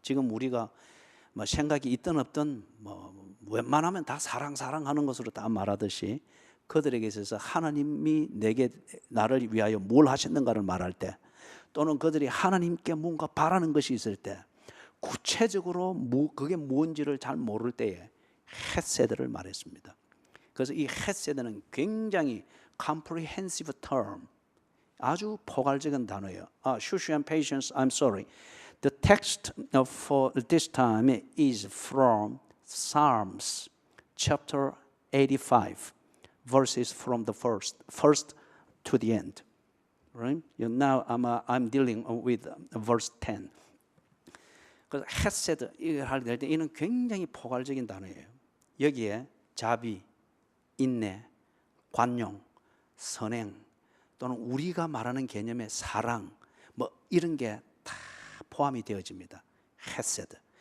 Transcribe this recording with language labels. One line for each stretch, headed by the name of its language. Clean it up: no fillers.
Korean: 지금 우리가 뭐 생각이 있든 없든 뭐 웬만하면 다 사랑하는 것으로 다 말하듯이 그들에게 있어서 하나님이 나를 위하여 뭘 하셨는가를 말할 때, 또는 그들이 하나님께 뭔가 바라는 것이 있을 때, 구체적으로 그게 뭔지를 잘 모를 때에 헤세드를 말했습니다. 그래서 이 헤세드는 굉장히
English: comprehensive term,
Korean: 아주 포괄적인 단어예요.
English: Shush and patience, I'm sorry. The text for this time is from Psalms chapter 85, verses from the first to the end. Right? Now I'm dealing with verse 10.
Korean: 그래서 헤세드 이걸 할 때 이는 굉장히 포괄적인 단어예요. 여기에 자비, 인내, 관용, 선행, 또는 우리가 말하는 개념의 사랑, 뭐 이런 게 다 포함이 되어집니다. 헤세드.